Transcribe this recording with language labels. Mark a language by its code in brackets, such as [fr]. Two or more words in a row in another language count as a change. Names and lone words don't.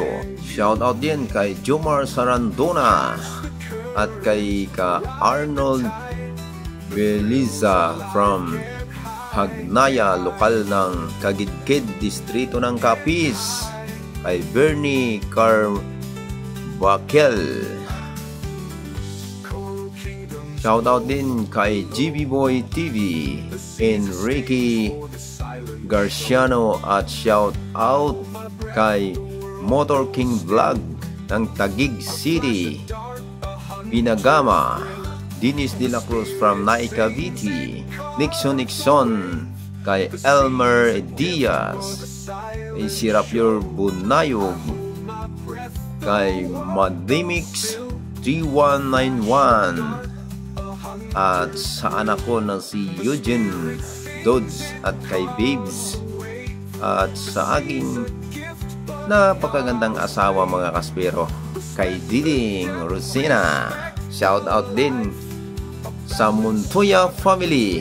[tl] Shout out din kay Jomar Sarandona at kay Arnold Beliza from Hagnaya, lokal ng Kagidkid, distrito ng Capiz, kay Bernie Carbakel. Shoutout din kay GB Boy TV, Enrique Garciano, at shoutout kay Motor King Vlog ng Taguig City, Binagama, Dennis De La Cruz from Naik Cavite, Nixon kay Elmer Diaz, kay Sirapyor Bunayog, kay Madimix 3191, at sa anak ko na si Eugene Dodds, at kay Babes, at sa aking napakagandang asawa mga kaspero, kay Diding Rosina. Shout out din sa Montoya family.